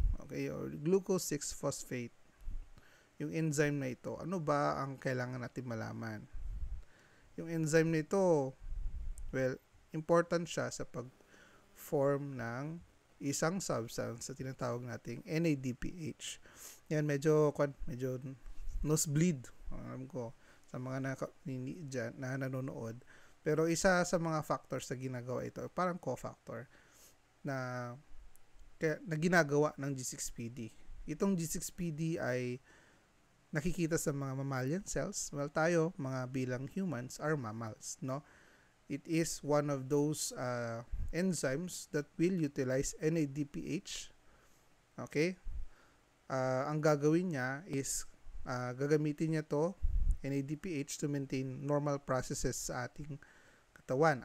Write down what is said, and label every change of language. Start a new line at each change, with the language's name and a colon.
English: Okay, or glucose 6-phosphate.
Filipino: Yung enzyme na ito, ano ba ang kailangan natin malaman? Yung enzyme na ito, well, important siya sa pag-form ng isang substance sa tinatawag nating NADPH. Yan, medyo nosebleed, alam ko, sa mga na nanonood. Pero isa sa mga factors na ginagawa ito, parang cofactor na ginagawa ng G6PD. Itong G6PD ay nakikita sa mga mammalian cells.
English: Well, tayo, mga bilang humans, are mammals, no? It is one of those enzymes that will utilize NADPH.
Filipino: Okay? Ang gagawin niya is gagamitin niya to NADPH to maintain normal processes sa ating katawan.